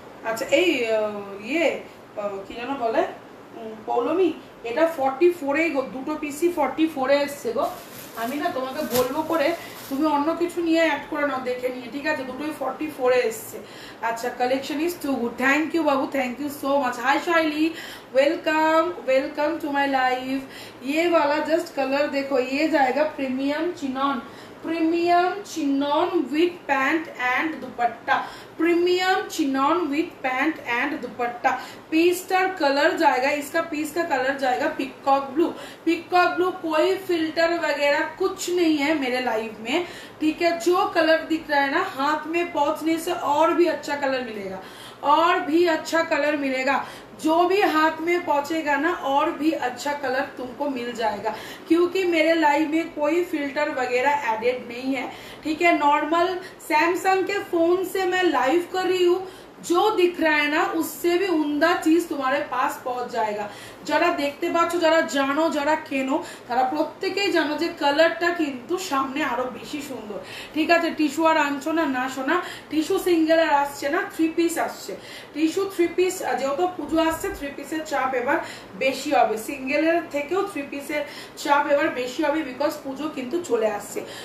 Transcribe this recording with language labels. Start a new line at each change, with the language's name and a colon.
Hindi: अच्छा ये
Bangla: কি যেন বলে পৌলমি, এটা 44 গো, দুটো পিসি 44 এসছে গো। আমি না তোমাকে বলবো করে তুমি অন্য কিছু নিয়ে অ্যাড করে নাও দেখে নিয়ে, ঠিক আছে? দুটোই 44 এসছে। আচ্ছা collection is two good.
English: Thank you বাবু, thank you so much. Hi Shaily, welcome welcome to my live.
Hindi: ये वाला जस्ट कलर देखो, ये जाएगा premium chinon, premium chinon with pant and dupatta, premium chinon with pant and dupatta. पीस्टर colour जाएगा, इसका piece का colour जाएगा peacock blue. Peacock blue, कोई फिल्टर वगैरह कुछ नहीं है मेरे लाइव में, ठीक है? जो कलर दिख रहा है ना, हाथ में पहुंचने से और भी अच्छा कलर मिलेगा, और भी अच्छा कलर मिलेगा। जो भी हाथ में पहुंचेगा ना और भी अच्छा कलर तुमको मिल जाएगा, क्योंकि मेरे लाइव में कोई फिल्टर वगैरह एडेड नहीं है, ठीक है? नॉर्मल सैमसंग के फोन से मैं लाइव कर रही हूँ, जो दिख रहा है ना उससे भी उम्दा चीज तुम्हारे पास पहुंच जाएगा।
Bangla: যারা দেখতে পাচ্ছ, যারা জানো, যারা কেনো, তারা প্রত্যেকেই জানো যে কালারটা কিন্তু সামনে আরো বেশি সুন্দর, ঠিক আছে? টিস্যু আর আনছো না, না শোনা, টিস্যু সিঙ্গেল আর আসছে না, 3 পিস আসছে। টিস্যু 3 পিস, যেহেতু পুজো আসছে 3 পিসের চাপ এবার বেশি হবে, সিঙ্গেলের থেকেও 3 পিসের চাপ এবার বেশি হবে, বিকজ পুজো কিন্তু চলে আসছে।